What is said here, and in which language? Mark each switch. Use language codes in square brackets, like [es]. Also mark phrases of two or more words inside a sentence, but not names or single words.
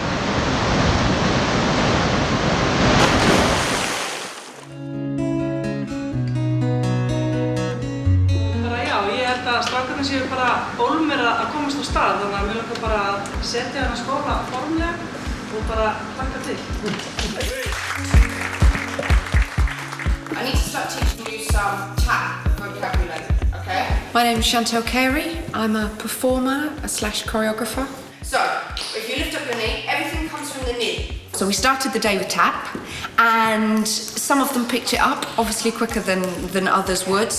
[is] Strákarnir séu bara ólmir að komast á stað, þannig að við langar bara að setja þennan skóla formlega og bara hlakka til. [en] I need to start teaching you some tap vocabulary, okay? My name is Chantel Carey. I'm a performer / choreographer. So, if you lift up your knee, everything comes from the knee. So we started the day with tap, and some of them picked it up, obviously quicker than others would.